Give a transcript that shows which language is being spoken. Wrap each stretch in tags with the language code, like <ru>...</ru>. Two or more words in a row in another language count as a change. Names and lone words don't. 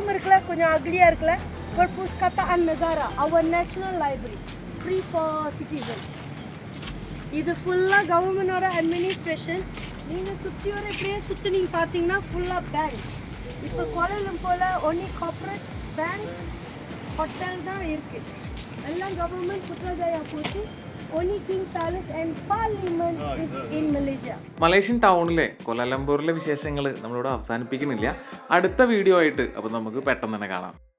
<ta>இருக்குல்ல, கொஞ்சம் அக்லியா இருக்குல்ல,</ta> <en>Perpustakaan Negara, our national library, free for citizens.</en> <ta>இது</ta> <en>full government administration.</en> <ta>நீங்க சுத்தி வர இப்படியே சுத்தி நீங்க பாத்தீங்கன்னா ஃபுல்லா பேங்க். இப்போ கோலாலம்பூர்ல</ta> <en>only corporate bank hotel</en> <ta>தான் இருக்கு. எல்லாம் கவர்மெண்ட் புத்தகயா போட்டு</ta> <en>only King Palace and Parliament is in Malaysia.</en> <ml>മലേഷ്യൻ ടൗണിലെ കൊലാലംപൂരിലെ വിശേഷങ്ങൾ നമ്മളിവിടെ അവസാനിപ്പിക്കുന്നില്ല. അടുത്ത വീഡിയോ ആയിട്ട് അപ്പോൾ നമുക്ക് പെട്ടെന്ന് തന്നെ കാണാം.</ml>